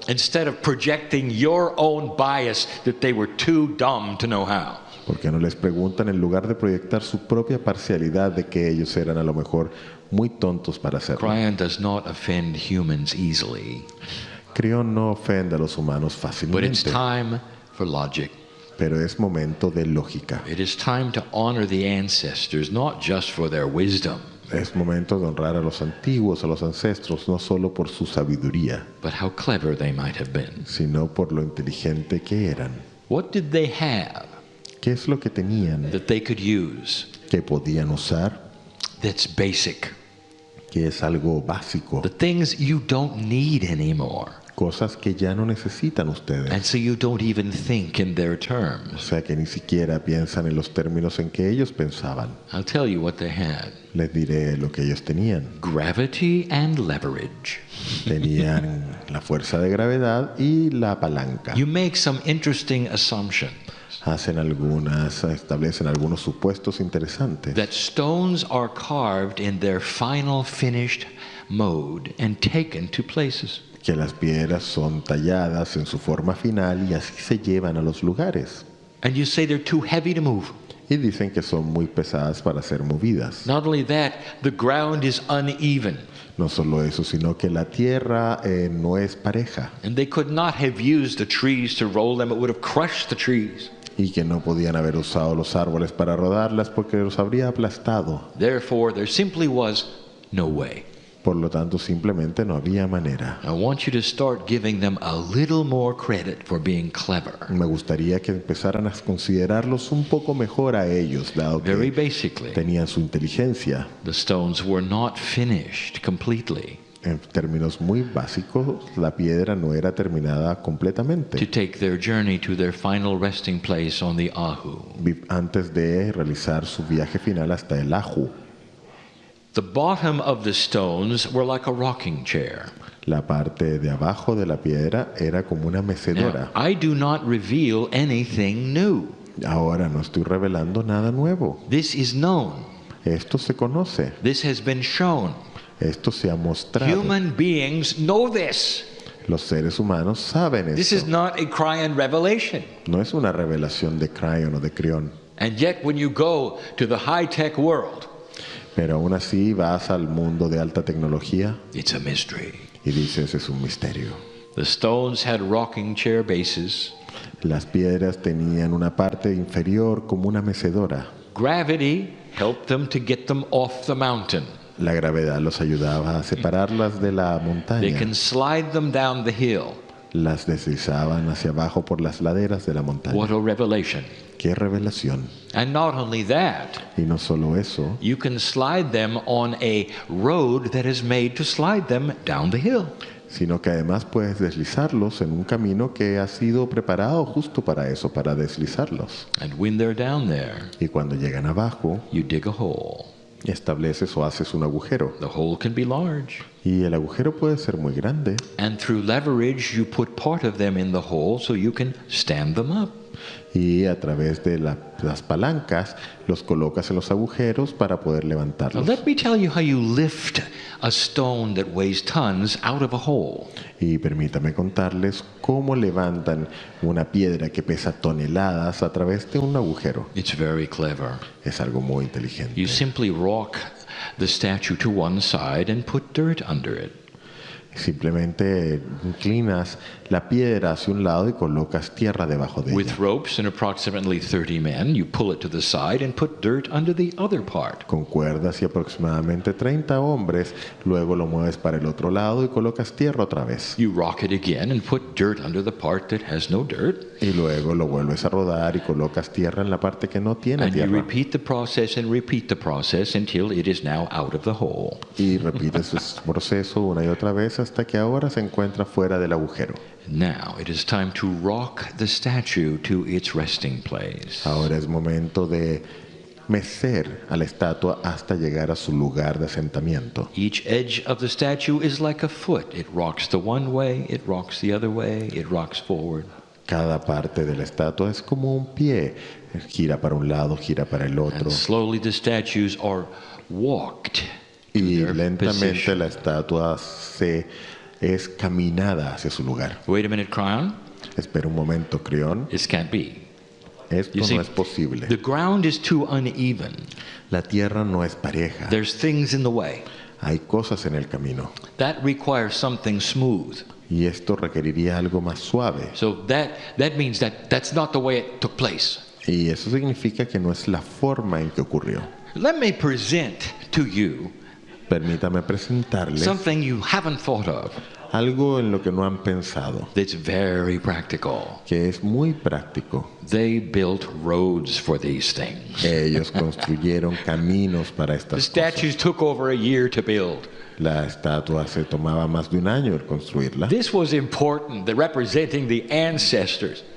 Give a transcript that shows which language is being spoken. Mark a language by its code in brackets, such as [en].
[en] Instead of projecting your own bias that they were too dumb to know how. [es] ¿Por qué no les preguntan en lugar de proyectar su propia parcialidad de que ellos eran a lo mejor muy tontos para hacerlo? [en] Cryon does not offend humans easily, [es] Crión no ofende a los humanos [en] but it's [es] fácilmente, [en] time for logic. [es] pero es momento de lógica. [en] It is time to honor the ancestors, not just for their wisdom, [es] Es momento de honrar a los antiguos, a los ancestros, no solo por su sabiduría, [en] but how clever they might have been. [es] sino por lo inteligente que eran. [en] What did they have [es] ¿Qué es lo que tenían [en] that they could use [es] que podían usar? [en] that's basic? [es] Que es algo básico, [en] The things you don't need anymore. [es] cosas que ya no necesitan [en] And [es] ustedes. [en] so you don't even think in their [es] O [en] terms. [es] sea que ni siquiera piensan en los términos en que ellos pensaban. [en] I'll tell you what they had. [es] Les diré lo que ellos tenían. [en] Gravity and leverage. [es] Tenían la fuerza de gravedad y la palanca. [en] You make some interesting assumptions [es] Establecen algunos supuestos interesantes. [en] that stones are carved in their final finished mode and taken to places. [es] Que las piedras son talladas en su forma final y así se llevan a los lugares. [en] And you say they're too heavy to move. [es] Y dicen que son muy pesadas para ser movidas. [en] Not only that, the ground is uneven. [es] No solo eso, sino que la tierra no es pareja [en] And they could not have used the trees to roll them, it would have crushed the trees. [es] y que no podían haber usado los árboles para rodarlas porque los habría aplastado. [en] Therefore, there simply was no way. [es] Por lo tanto, simplemente no había manera. [en] I want you to start giving them a little more credit for being clever. [es] Me gustaría que empezaran a considerarlos un poco mejor a ellos, dado [en] Very [es] que [en] basically, [es] tenían su inteligencia. [en] the stones were not finished completely [es] En términos muy básicos, la piedra no era terminada [en] to [es] completamente [en] take their journey to their final resting place on the Ahu. [es] antes de realizar su viaje final hasta el Aju. [en] The bottom of the stones were like a rocking chair. [es] La parte de abajo de la piedra era como una [en] Now, [es] mecedora. [en] I do not reveal anything new. [es] Ahora no estoy revelando nada nuevo. [en] This is known. [es] Esto se conoce, [en] This has been shown. [es] esto se ha mostrado. [en] Human beings know this. [es] Los seres humanos saben [en] This is [es] esto. [en] not a Cryon revelation. [es] No es una revelación de Cryon o de Crión. [en] And yet, when you go to the high-tech world, [es] Pero aún así vas al mundo de alta tecnología [en] it's a mystery. [es] y dices es un misterio. [en] The stones had rocking chair bases. [es] Las piedras tenían una parte inferior como una mecedora. [en] Gravity helped them to get them off the mountain. [es] La gravedad los ayudaba a separarlas de la [en] They [es] montaña. [en] can slide them down the hill. [es] Las deslizaban hacia abajo por las laderas de la montaña. [en] What a revelation. [es] ¡Qué revelación! [en] And not only that, [es] Y no solo eso, [en] you can slide them on a road that is made to slide them down the hill. [es] sino que además puedes deslizarlos en un camino que ha sido preparado justo para eso, para deslizarlos. [en] And when they're down there, [es] Y cuando llegan abajo, [en] you dig a hole. [es] estableces o haces un agujero. [en] The hole can be large. [es] Y el agujero puede ser muy grande. [en] And through leverage, you put part of them in the hole so you can stand them up. [es] Y a través de las palancas los colocas en los agujeros para poder [en] Now, [es] levantarlos. [en] let me tell you how you lift a stone that weighs tons out of a hole. [es] Y permítame contarles cómo levantan una piedra que pesa toneladas a través de un agujero. [en] It's very clever. [es] Es algo muy inteligente. [en] You simply rock the statue to one side and put dirt under it. [es] Simplemente inclinas la piedra hacia un lado y colocas tierra debajo de [en] With [es] ella. [en] ropes and approximately 30 men, you pull it to the side and put dirt under the other part. [es] Con cuerdas y aproximadamente 30 hombres, luego lo mueves para el otro lado y colocas tierra otra vez. [en] You rock it again and put dirt under the part that has no dirt. [es] Y luego lo vuelves a rodar y colocas tierra en la parte que no tiene [en] And you [es] tierra. [en] repeat the process until it is now out of the hole. [es] Y repites ese proceso una y otra vez hasta que ahora se encuentra fuera del agujero. [en] Now it is time to rock the statue to its resting place. [es] Ahora es momento de mecer a la estatua hasta llegar a su lugar de asentamiento. [en] Each edge of the statue is like a foot. It rocks the one way, it rocks the other way, it rocks forward. [es] Cada parte de la estatua es como un pie. Gira para un lado, gira para el otro. [en] And slowly the statues are walked to [es] Y [en] their [es] lentamente [en] position. [es] la estatua es caminada hacia su lugar. [en] Wait a minute, Cryon. [es] Espera un momento, Creón. [en] This can't be. [es] Esto [en] You see, [es] no es posible. [en] the ground is too uneven. [es] La tierra no es pareja. [en] There's things in the way. [es] Hay cosas en el camino. [en] That requires something smooth. [es] Y esto requeriría algo más suave. [en] So that means that that's not the way it took place. [es] Y eso significa que no es la forma en que ocurrió. [en] Let me present to you [es] Permítame presentarles [en] something you haven't thought of [es] algo en lo que no han pensado, [en] that's very practical. [es] que es muy práctico. [en] They built roads for these things. [es] Ellos construyeron caminos para [en] The [es] estas cosas. [en] statues took over a year to build. [es] La estatua se tomaba más de un año el construirla. [en] This was important, the representing the ancestors.